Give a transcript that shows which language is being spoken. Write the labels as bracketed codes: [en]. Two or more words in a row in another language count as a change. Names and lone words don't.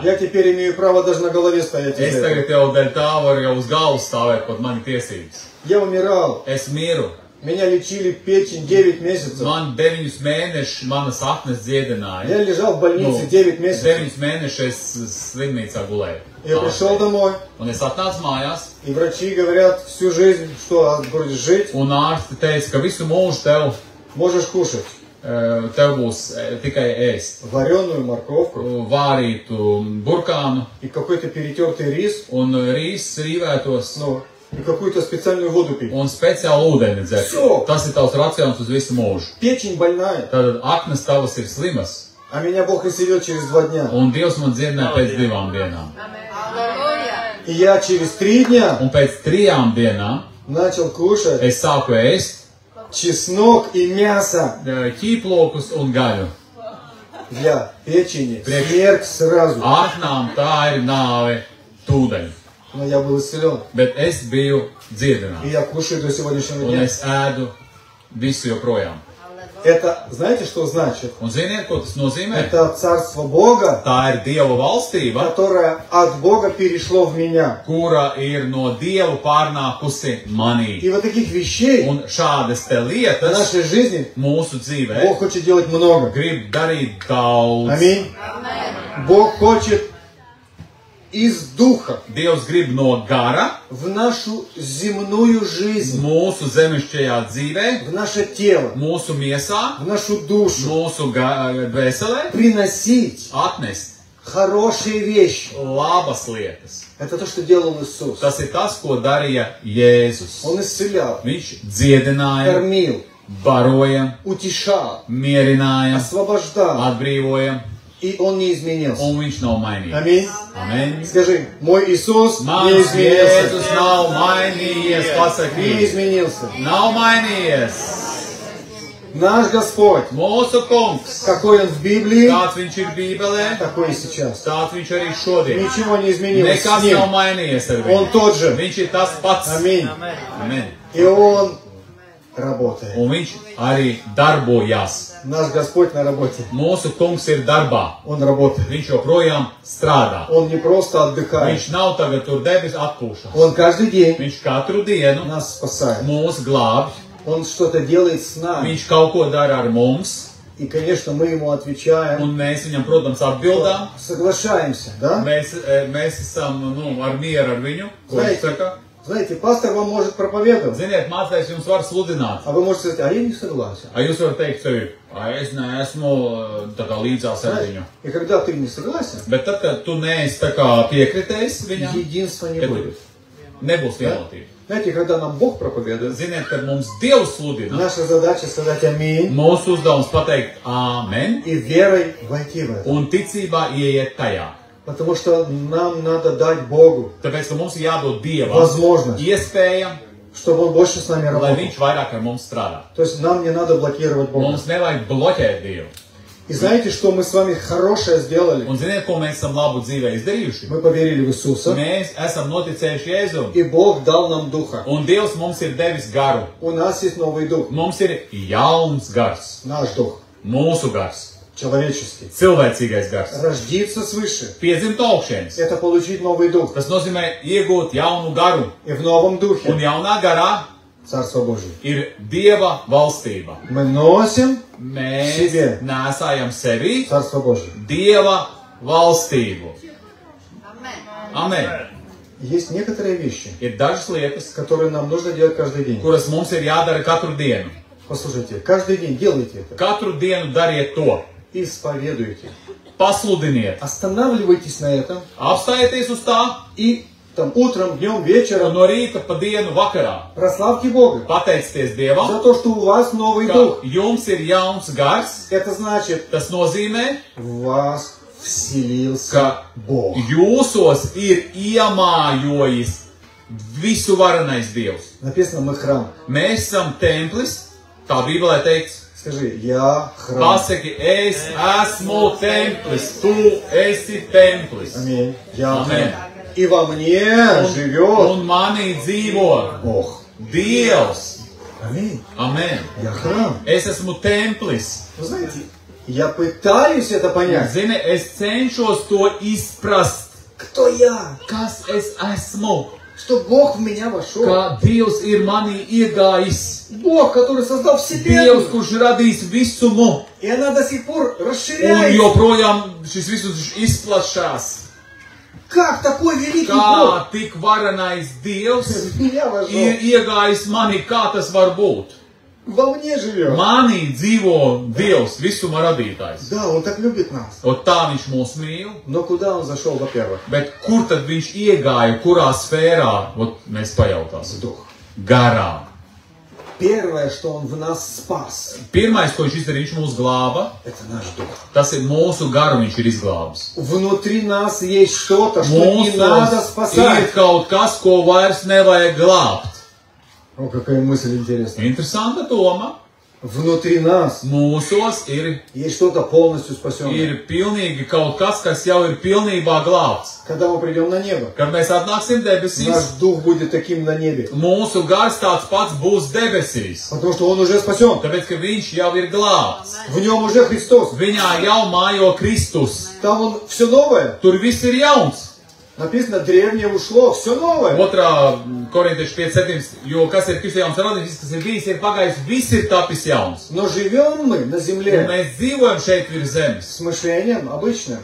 [ru] Я теперь имею право даже на голове стоять. [lv] Es [ru] из-за этого. [lv] tagad jau dēļ tā varu jau uz galvas stāvēt pat mani tiesības. [ru] Я умирал. [lv] Es miru. [ru] Меня лечили печень 9 месяцев. [lv] Man 9 mēnešus manas aknas dziedināja. [ru] Я лежал в больнице 9 месяцев. [lv] 9 mēnešus es slimnīcā gulēju. [ru] Я пришел домой, [lv] Un es atnācu mājās, [ru] и врачи говорят всю жизнь, что будешь жить, [lv] un ārsti teica, ka visu mūžu tev, [ru] можешь кушать [lv] tev būs tikai ēst. [ru] вареную морковку [lv] Vārītu burkānu [ru] и какой-то перетертый рис, [lv] un rīsus rīvētos [ru] ну, и какую-то специальную воду пить. [lv] un speciālu ūdeni dzert. [ru] Все. [lv] Tas ir tavs racions uz visu mūžu. [ru] Печень больная, [lv] Tātad aknas tavas ir slimas, [ru] а меня Бог исцелил через 2 дня. [lv] un Dievs man dziedināja pēc 2 dienām. [ru] И я через 3 дня [lv] Un pēc 3 dienām [ru] начал кушать [lv] es sāku ēst [ru] чеснок и мясо [lv] ķīplokus un gaļu. [ru] для печени. Смерть сразу. [lv] Aknām tā ir nāve tūdaļ. [ru] но я был исцелен. [lv] bet es biju [ru] И [lv] dziedināts. [ru] я kушаю до сегодняшнего [lv] Un [ru] дня. [lv] es ēdu visu joprojām. [ru] Это, знаете, что значит? [lv] Un ziniet, ko tas nozīmē? [ru] Это царство Бога, [lv] Tā ir Dieva valstība, [ru] которое от Бога перешло в меня. [lv] kura ir no Dieva pārnākusi manī. [ru] И вот таких вещей [lv] Un šādas te [ru] в [lv] lietas [ru] нашей жизни [lv] mūsu dzīvē [ru] Бог хочет делать много. [lv] grib darīt daudz. [ru] Аминь. Бог хочет из духа [lv] Dievs grib no gara [ru] в нашу земную жизнь, [lv] mūsu zemišķajā dzīvē, [ru] в наше тело, [lv] mūsu miesā, [ru] в нашу душу [lv] mūsu dvēselē [ru] приносить [lv] atnest [ru] хорошие вещи. [lv] labas lietas. [ru] Это то, что делал Иисус. [lv] Tas ir tas, ko darīja Jēzus. [ru] Он исцелял, [lv] Viņš dziedināja, [ru] кормил, [lv] baroja, [ru] утешал, [lv] mierināja, [ru] освобождал. [lv] atbrīvoja, [ru] И Он не изменился. [lv] un viņš nav mainījies. [ru] Аминь. [lv] Amen. [ru] Скажи, мой Иисус не [lv] Mans [ru] изменился. [lv] Jēzus nav mainījies, [ru] Не [lv] pasaki. [ru] изменился. [lv] Nav mainījies. [ru] Наш Господь, [lv] Mūsu kungs, [ru] какой Он в Библии, [lv] kāds viņš ir Bībelē, [ru] такой и сейчас. [lv] tāds viņš arī šodien. [ru] Ничего не изменилось с [lv] Nekas [ru] Ним. [lv] nav mainījies ar [ru] Он [lv] viņu. [ru] тот же. [lv] Viņš ir tas pats. [ru] Аминь. [lv] Amen. [ru] И Он работает. [lv] Un viņš arī darbojās. [ru] Наш Господь на работе. [lv] Mūsu kungs ir darbā. [ru] Он работает. [lv] Viņš joprojām strādā. [ru] Он не просто отдыхает. [lv] Viņš nav tagad tur debes atpūšas. [ru] Он каждый день [lv] Viņš katru dienu [ru] нас спасает. [lv] mūs glābj. [ru] Он что-то делает с нами. [lv] Viņš kaut ko dara ar mums. [ru] И, конечно, мы Ему отвечаем. [lv] Un mēs viņam, protams, atbildām. [ru] Соглашаемся, да? [lv] Mēs esam ar mieru ar viņu. Ko viņš saka? [ru] Знаете, пастор вам может проповедовать, [lv] Ziniet, mācējs jums var sludināt. [ru] а вы можете сказать, а я не согласен. [lv] A jūs varat teikt sevi, es neesmu tā kā līdzās ar viņu. [ru] И когда ты не согласен, [lv] Bet tad, kad tu neesi tā kā piekritējis viņam, [ru] единства не [lv] tad [ru] будет. [lv] nebūs vienotība. [ru] Знаете, когда нам Бог проповедует, [lv] Ziniet, kad mums Dievs sludina, [ru] наша задача сказать аминь [lv] mūsu uzdevums pateikt āmen [ru] и верой войти в это. [lv] un ticībā ieiet tajā. [ru] Потому что нам надо дать Богу [lv] Tāpēc, ka mums ir jādod Dievam [ru] возможность, [lv] iespēja, [ru] чтобы Он больше с нами [lv] lai [ru] работал. [lv] viņš vairāk ar mums strādā. [ru] То есть нам не надо блокировать Бога. [lv] Mums nevajag bloķēt Dievu. [ru] И знаете, что мы с вами хорошее сделали? [lv] Un ziniet, ko mēs esam labu dzīvē izdarījuši? [ru] Мы поверили в Иисуса, [lv] Mēs esam noticējuši Jēzum. [ru] и Бог дал нам Духа. [lv] Un Dievs mums ir devis garu. [ru] У нас есть новый Дух, [lv] Mums ir jauns gars, [ru] наш Дух, [lv] mūsu gars, [ru] человеческий. [lv] cilvēcīgais gars. [ru] Рождиться свыше – [lv] Piedzimt augšienes. [ru] это получить новый Дух. [lv] Tas nozīmē iegūt jaunu garu. [ru] И в новом [lv] Un [ru] Духе [lv] jaunā garā [ru] Царство Божие. [lv] ir Dieva valstība. [ru] Мы носим [lv] Mēs [ru] Себе. [lv] nesājam sevi [ru] Царство Божие. [lv] Dieva valstību. Amen. [ru] Есть некоторые вещи, [lv] Ir dažas lietas, [ru] которые нам нужно делать каждый день. [lv] kuras mums ir jādara katru dienu. [ru] Послушайте, каждый день делайте это. [lv] Katru dienu dariet to. [ru] Исповедуйте. [lv] Pasludiniet. [ru] Останавливайтесь на этом. [lv] Apstājieties uz tā [ru] И там утром, днем, [lv] un [ru] вечером [lv] no rīta pa dienu vakarā. [ru] прославьте Бога [lv] Pateicieties [ru] за [lv] Dievam, [ru] то, что у вас новый [lv] ka [ru] Дух. [lv] jums ir jauns gars. [ru] Это значит, [lv] Tas nozīmē, [ru] в вас вселился [lv] ka [ru] Бог. [lv] jūsos ir iemājojis visu varenais Dievs. [ru] Написано, мы храм. [lv] Mēs esam templis, tā Bībelē teikts. [ru] Скажи, я храм. [lv] Pasaki, es esmu templis, tu esi templis. [ru] Аминь. Я [lv] Amen. [ru] храм. И во мне живет [lv] Un manī dzīvo [ru] Бог. [lv] Dievs. [ru] Аминь. [lv] Amen. [ru] Я храм. [lv] Es esmu templis. [ru] Вы знаете, я пытаюсь это понять. [lv] Zini, es cenšos to izprast, [ru] Кто я? [lv] kas es esmu. [ru] Что Бог в меня вошел. [lv] Kā Dievs ir manī iegājis. [ru] Бог, который создал [lv] Dievs, [ru] Вселенную. [lv] kurš radījis visumu. [ru] И она до сих пор [lv] Un [ru] расширяется. [lv] joprojām šis visus izplatšās. [ru] Как такой великий [lv] Kā [ru] Бог [lv] tik varenais Dievs [ru] в меня вошел? [lv] ir iegājis manī, kā tas var būt. [ru] Во мне живет. [lv] Manī dzīvo Dievs, visuma radītājs. [ru] Да, Он так любит нас. [lv] Un tā viņš mūs mīl. [ru] Но куда Он зашел, во-первых? [lv] Bet kur tad viņš iegāja, kurā sfērā? Ot, mēs pajautāsim. [ru] В Дух. [lv] Garā. [ru] Первое, что Он в нас спас, [lv] Pirmais, ko viņš izdarīja, viņš mūs glāba. [ru] это наш Дух. [lv] Tas ir mūsu garu, viņš ir izglābis. [ru] Внутри нас есть что-то, что не надо [lv] Mūsos ir [ru] спасать. [lv] kaut kas, ko vairs nevajag glābt. [ru] О, какая мысль интересная. [lv] Interesanta doma. [ru] внутри нас [lv] mūsos ir [ru] есть что-то полностью спасенное. [lv] pilnīgi kaut kas, kas jau ir pilnībā glābts. [ru] Когда мы придем на небо, [lv] Kad mēs atnāksim debesīs, [ru] наш дух будет таким на небе. [lv] mūsu gars tāds pats būs debesīs. [ru] Потому что он уже спасен. [lv] Tāpēc, ka viņš jau ir glābts. [ru] В нем уже Христос. [lv] Viņā jau mājo Kristus. [ru] Там он все новое. [lv] Tur viss ir jauns. [ru] Написано, древнее ушло, все новое. [lv] Otrā Korintiešu 5:7, jo kas ir Kristus jauns radījums, kas ir bijis, ir pagājis, viss ir tapis jauns. [ru] Но живем мы на [lv] Un [ru] земле [lv] mēs dzīvojam šeit virs zemes. [ru] с мышлением обычным.